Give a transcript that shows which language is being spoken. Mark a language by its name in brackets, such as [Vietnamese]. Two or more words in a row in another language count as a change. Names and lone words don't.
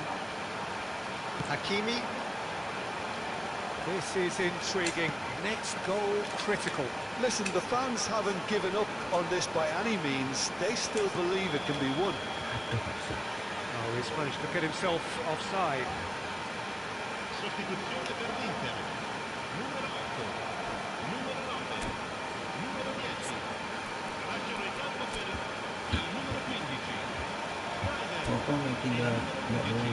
[English] Hakimi. This is intriguing. Next goal critical. Listen, the fans haven't given up on this by any means. They still believe it can be won. Oh, he's managed to get himself offside. [Italian] Sostituzione per l'Inter. Numero 8. Numero 9. Numero 10. Lasciano il campo per il numero 15. [Indonesian] Apa nih tinggal nggak boleh.